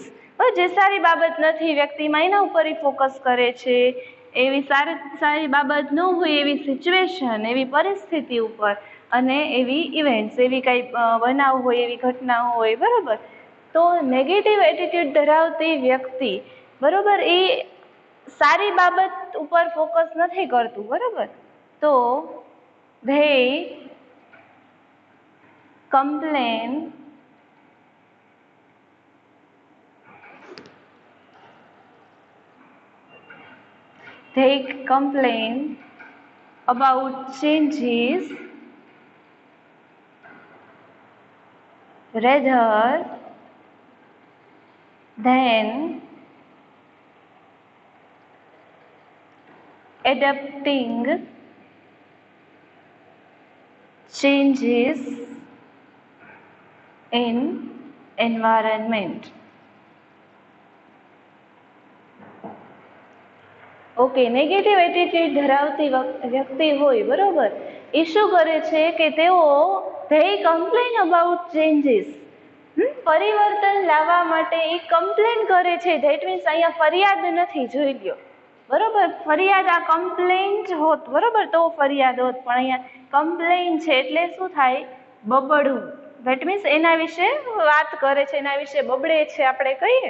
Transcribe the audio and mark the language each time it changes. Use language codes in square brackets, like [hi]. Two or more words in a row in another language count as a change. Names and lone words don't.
[gu] જે સારી બાબત નથી વ્યક્તિમાં એના ઉપર ફોકસ કરે છે, એવી સારી બાબત ન હોય એવી સિચ્યુએશન, એવી પરિસ્થિતિ ઉપર અને એવી ઇવેન્ટ્સ, એવી કંઈ બનાવ હોય, એવી ઘટના હોય, બરાબર. તો [en] negative attitude [gu] ધરાવતી વ્યક્તિ, બરાબર, એ સારી બાબત ઉપર ફોકસ નથી કરતું, બરાબર. [en] તો they complain they complain about changes rather than adapting changes in environment. [gu] ઓકે, [en] negative attitude [gu] ધરાવતી વ્યક્તિ હોય, બરોબર, એ શું કરે છે કે તેઓ [en] they complain about changes, [gu] પરિવર્તન લાવવા માટે એ કમ્પ્લેન કરે છે. [en] that means [gu] અહીંયા ફરિયાદ નથી, જોઈ લ્યો, બરોબર, ફરિયાદ આ કમ્પ્લેન્ટ હોત, બરોબર, તો ફરિયાદ હોત, પણ અહીંયા કમ્પ્લેન છે એટલે શું થાય? બબડવું. [en] that means [gu] એના વિશે વાત કરે છે, એના વિશે બબડે છે, આપણે કહીએ.